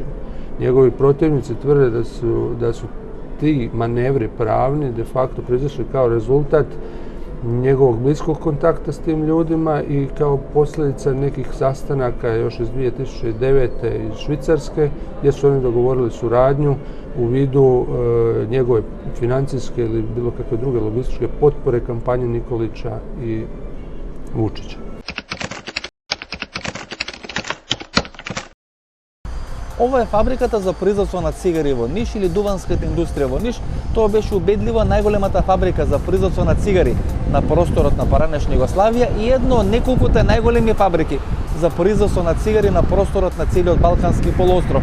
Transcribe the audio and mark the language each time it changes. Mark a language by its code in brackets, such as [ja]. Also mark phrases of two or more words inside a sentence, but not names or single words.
[hr] Njegovi protivnici tvrde da su ti manevri pravni de facto proizašli kao rezultat njegovog bliskog kontakta s tim ljudima i kao posljedica nekih sastanaka još iz 2009. iz Švicarske, gdje su oni dogovorili suradnju u vidu njegove financijske ili bilo kakve druge logističke potpore kampanji Nikolića i Vučića. [mk] Ова е фабриката за производство на цигари во Ниш или дуванската индустрија во Ниш. Тоа беше убедливо најголемата фабрика за производство на цигари на просторот на поранешна Југославија и едно од неколкуте најголеми фабрики за производство на цигари на просторот на целиот Балкански полуостров.